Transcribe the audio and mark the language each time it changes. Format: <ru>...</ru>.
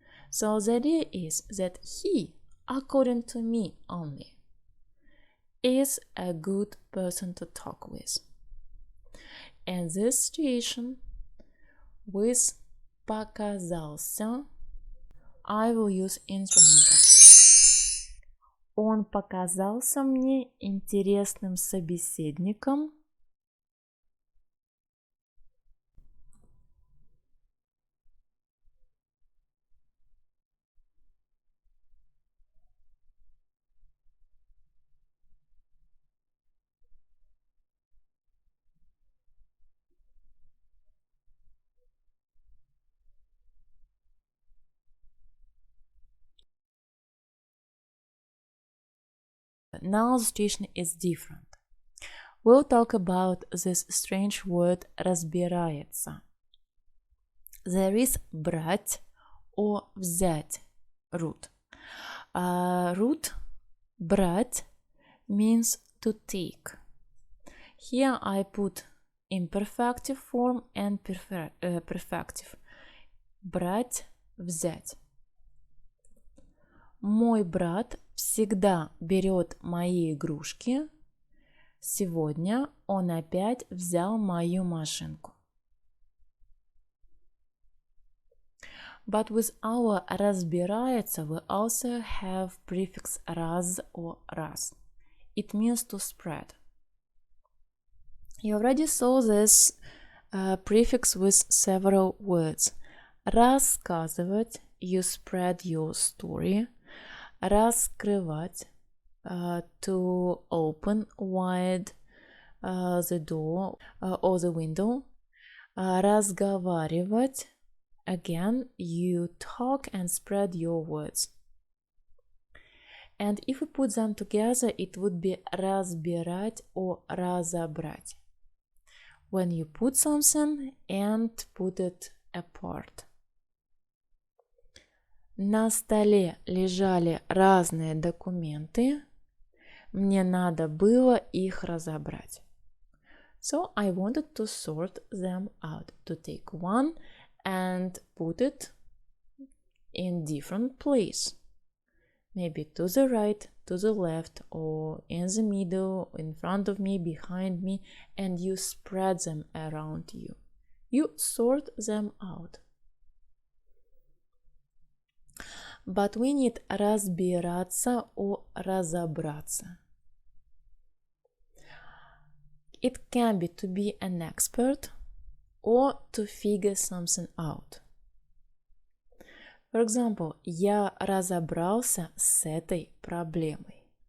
<en>So the idea is that he, according to me only, is a good person to talk with. And this situation with показался, I will use instrumental.</en> <ru>Он показался мне интересным собеседником.</ru> <en>Now the situation is different. We'll talk about this strange word разбирается. There is брать or взять root. Root брать means to take. Here I put imperfective form and perfective.</en> <ru>Брать, взять. Мой брат всегда берет мои игрушки. Сегодня он опять взял мою машинку.</ru> <en>But with our разбирается we also have prefix раз or раз. It means to spread. You already saw this prefix with several words. Рассказывать, you spread your story. Раскрывать, to open wide the door or the window. Разговаривать, again, you talk and spread your words. And if we put them together, it would be разбирать or разобрать. When you put something and put it apart.</en> <ru>На столе лежали разные документы. Мне надо было их разобрать.</ru> <en>So I wanted to sort them out, to take one and put it in different place. Maybe to the right, to the left, or in the middle, in front of me, behind me, and you spread them around you. You sort them out. But we need разбираться or разобраться. It can be to be an expert or to figure something out. For example,</en> <ru>я разобрался с этой проблемой.</ru>